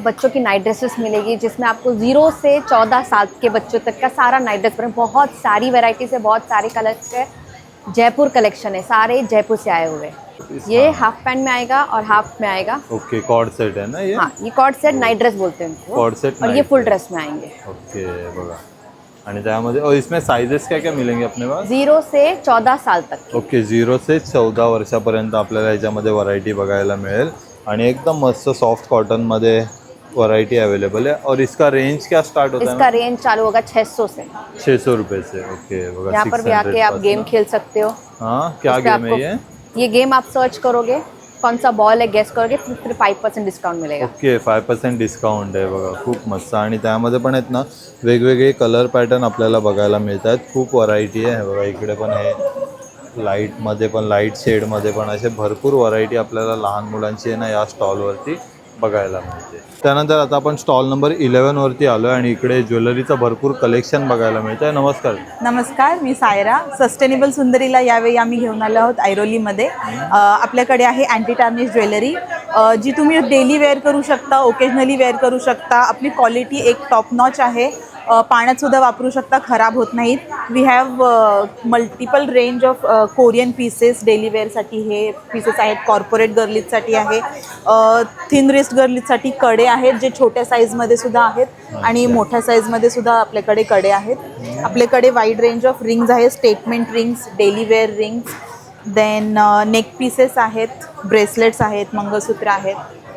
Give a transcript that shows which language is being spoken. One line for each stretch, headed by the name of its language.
Hindi: बच्चों की night dresses मिलेगी जिसमें आपको 0 से 14 साल के बच्चों तक का सारा नाइट ड्रेस पर बहुत सारी वैरायटीज है, बहुत सारे कलर्स है. जयपुर कलेक्शन है, सारे जयपुर से आए हुए. ये हाफ पैंट में आएगा और हाफ में आएगा. ओके, कॉर्ड सेट है ना ये? हाँ, ये कॉर्ड सेट नाइट ड्रेस बोलते हैं इनको. कॉर्ड सेट और ये फुल ड्रेस में आएंगे.
Marathi: ओके बघा. आणि त्यामध्ये
Hindi: और इसमें साइजेस क्या क्या मिलेंगे अपने पास? 0 से 14 साल तक.
Marathi: ओके, 0 से 14 वर्षापर्यंत आपल्याला याच्यामध्ये व्हरायटी बघायला मिळेल. आणि एकदम मस्त सॉफ्ट कॉटन मध्ये वैरायटी
Hindi: अवेलेबल है. और इसका रेंज क्या स्टार्ट होता है? इसका रेंज चालू होगा 600 से. 600 रुपए से.
Marathi: ओके बघा.
Hindi: यहाँ पर भी आके आप गेम खेल सकते हो. हाँ, क्या गेम है ये गेम आप सर्च करोगे, कौन सा बॉल है गेस करोगे, फिर 5% डिस्काउंट मिलेगा.
Marathi: ओके, 5% डिस्काउंट आहे बघा. खूप मस्त. आणि त्यामध्ये पण आहेत ना वेगवेगळे कलर पॅटर्न आपल्याला बघायला मिळतात. खूप व्हरायटी आहे बघा. इकडे पण हे लाईटमध्ये पण, लाईट शेडमध्ये पण असे भरपूर व्हरायटी आपल्याला लहान मुलांची आहे ना या स्टॉलवरती बघायला मिळते. त्यानंतर आता आपण स्टॉल नंबर 11 वरती आलो आहे आणि इकडे ज्वेलरीचं भरपूर कलेक्शन बघायला मिळतं. नमस्कार. नमस्कार, मी सायरा. सस्टेनेबल सुंदरीला यावेळी आम्ही घेऊन आलो आहोत ऐरोलीमध्ये. आपल्याकडे आहे अँटी टार्निश ज्वेलरी, जी तुम्ही डेली वेअर करू शकता, ओकेजनली वेअर करू शकता. आपली क्वालिटी एक टॉप नॉच आहे. पाण्यात सुद्धा वापरू शकता, खराब होत नाहीत.
English: We have multiple range of Korean pieces.
Marathi: Daily वेअरसाठी हे पीसेस आहेत. कॉर्पोरेट गर्लीजसाठी आहे, थिन रिस्ट गर्लीजसाठी कडे आहेत जे छोट्या साईजमध्ये सुद्धा आहेत आणि मोठ्या साईजमध्ये सुद्धा आपल्याकडे कडे आहेत. आपल्याकडे वाईड रेंज ऑफ रिंग्स आहेत, statement rings, daily wear rings, then neck pieces आहेत, ब्रेसलेट्स आहेत, मंगळसूत्र आहेत.